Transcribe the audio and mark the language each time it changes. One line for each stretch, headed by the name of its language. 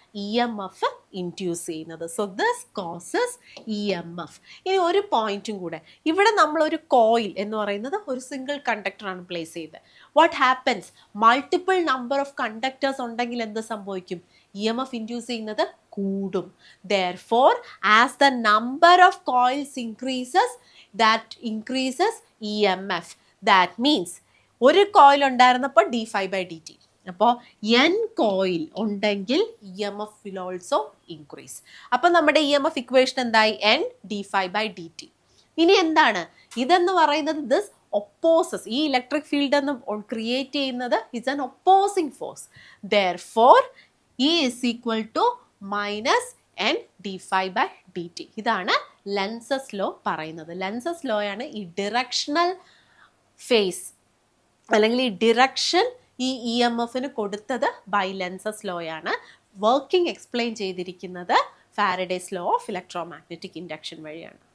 Malayalam: EMF induce ചെയ്യുന്നത്.
English: So this causes EMF.
Malayalam: ഇനി ഒരു പോയിന്റും കൂടെ, ഇവിടെ നമ്മളൊരു കോയിൽ എന്ന് പറയുന്നത് ഒരു സിംഗിൾ കണ്ടക്ടറാണ് പ്ലേസ് ചെയ്തത്.
English: What happens?
Malayalam: Multiple number of conductors ഉണ്ടെങ്കിൽ എന്ത് സംഭവിക്കും? EMF ഇൻഡ്യൂസ് ചെയ്യുന്നത് കൂടും.
English: Therefore, as the number of coils increases, that increases EMF. That means
Malayalam: ഒരു കോയിൽ ഉണ്ടായിരുന്നപ്പോൾ d∅ by dt. അപ്പോൾ n കോയിൽ ഉണ്ടെങ്കിൽ
English: EMF will also increase.
Malayalam: അപ്പോൾ നമ്മുടെ EMF ഇക്വേഷൻ എന്തായി? n d∅ by dt. ഇനി എന്താണ് ഇതെന്ന് പറയുന്നത്? ദിസ് ഒപ്പോസസ്, ഈ ഇലക്ട്രിക് ഫീൽഡ് എന്ന് ക്രിയേറ്റ് ചെയ്യുന്നത്
English: is an opposing force. Therefore, E is equal to minus n d∅ by dt.
Malayalam: ഇതാണ് ലെൻസസ് ലോ പറയുന്നത്. ലെൻസസ് ലോ ആണ് ഈ ഡിറക്ഷണൽ ഫേസ് അല്ലെങ്കിൽ ഈ ഡിറക്ഷൻ ഈ EMFന് കൊടുത്തത് ബൈ ലെൻസസ് ലോ ആണ്. വർക്കിംഗ് എക്സ്പ്ലെയിൻ ചെയ്തിരിക്കുന്നത് Faraday's law of electromagnetic induction വഴിയാണ്.